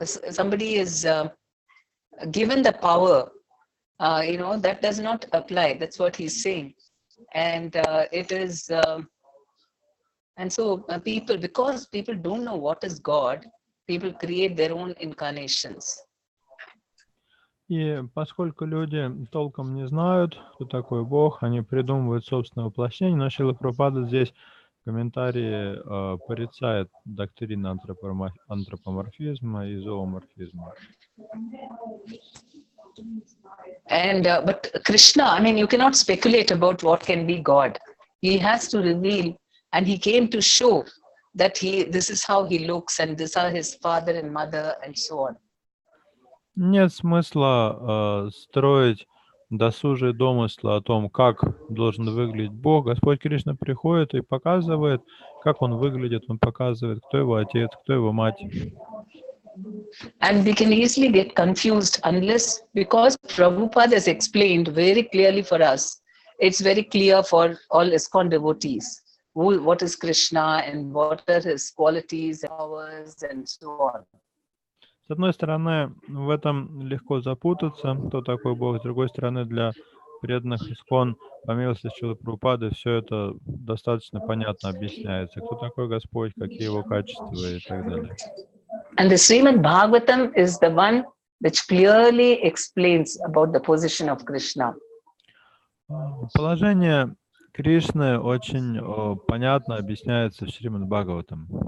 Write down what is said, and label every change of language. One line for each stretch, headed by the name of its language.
English: somebody is given the power, that does not apply. That's what he's saying. And it is, and so because people don't know what is God, people create their own incarnations.
Russian: И поскольку люди толком не знают, кто такой Бог, они придумывают собственное воплощение, но Шрила Прабхупада здесь в комментарии порицает доктрину антропоморфизма и зооморфизма.
English: And but Krishna, you cannot speculate about what can be God. He has to reveal, and he came to show that this is how he looks, and these are his father and mother, and so on.
Russian: Нет смысла строить досужие домыслы о том, как должен выглядеть Бог. Господь Кришна приходит и показывает, как он выглядит, он показывает, кто его отец, кто его мать.
English: And we can easily get confused because Prabhupada has explained very clearly for us. It's very clear for all ISKCON devotees what is Krishna and what are his qualities, powers, and so on.
Russian: С одной стороны, в этом легко запутаться, кто такой Бог. С другой стороны, для преданных ИСККОН, по милости Шрилы Прабхупады, все это достаточно понятно объясняется. Кто такой Господь, какие его качества и так далее.
English: And the Srimad Bhagavatam is the one which clearly explains about the position of Krishna.
Russian: Положение Кришны очень понятно объясняется в Шримад Бхагаватам.